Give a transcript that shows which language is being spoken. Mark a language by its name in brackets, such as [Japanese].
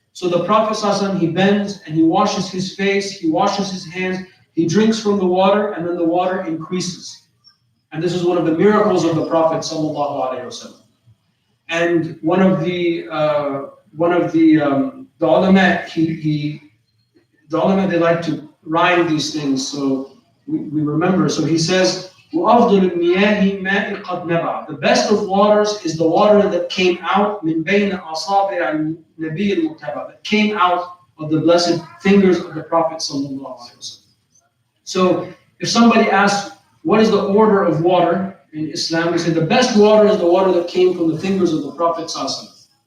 [English] So the Prophet ﷺ, he bends and he washes his face, he washes his hands, he drinks from the water, and then the water increases. And this is one of the miracles of the Prophet ﷺ. And one of the ulama, the ulama, they like to rhyme these things, so we remember. So he says, [Arabic] وَأَفْضُلُ الْمِيَاهِ مَاءِ قَدْ نَبَعَ. [English] The best of waters is the water that came out [Arabic] مِنْ بَيْنَ أَصَابِعِ النَّبِيِّ الْمُتَّبَعِ, [English] that came out of the blessed fingers of the Prophet ﷺ. So if somebody asks, what is the order of water in Islam? We say the best water is the water that came from the fingers of the Prophet ﷺ.